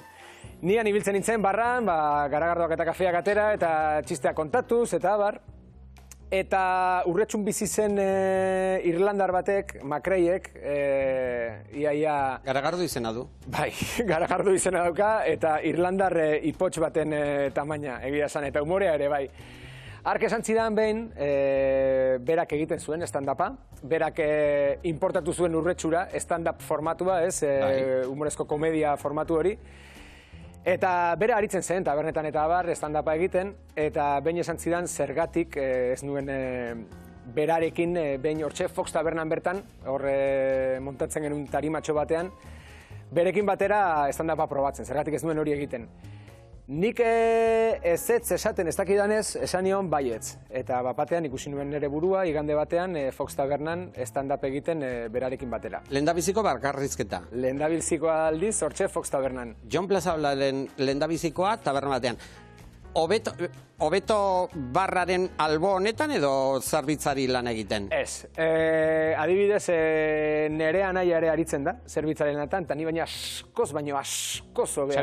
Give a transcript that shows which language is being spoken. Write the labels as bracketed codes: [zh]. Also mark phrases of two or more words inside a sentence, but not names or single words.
[eu] Nian ibiltzen nintzen barran, garagardoak eta kafeak atera, eta txisteak kontatuz, eta abar, eta urretxun bizi zen Irlandar batek, Makreiek, iaia... Garagardo izena du. Bai, garagardo izena dauka, eta Irlandar ipotx baten tamaina, egia esan, eta umorea ere, bai. Ark esan zidan behin, berak egiten zuen stand-upa, berak importatu zuen urretxura, stand-up formatua, ez, humorezko komedia formatu hori, eta bera aritzen zen, tabernetan eta abar, stand-upa egiten, eta behin esan zidan zergatik ez nuen berarekin, behin hortxe, Fox Tabernan bertan, horre montatzen genuen tarimatxo batean, berekin batera stand-upa probatzen, zergatik ez nuen hori egiten. Nik ezetz esaten ez dakidanez, esan nion baietz. Eta batean ikusi nuen nire burua, igande batean, Fox Tabernan stand-up egiten berarekin batera. Lehendabiziko bakarrizketa. Lehendabizikoa aldiz, hortxe Fox Tabernan. Jon Plaza lehendabizikoa taberna batean. Hobeto barraren albo honetan edo zerbitzari lan egiten? Ez. Adibidez, nere anaia ere aritzen da, zerbitzari lanetan, eta ni baina askoz hobea.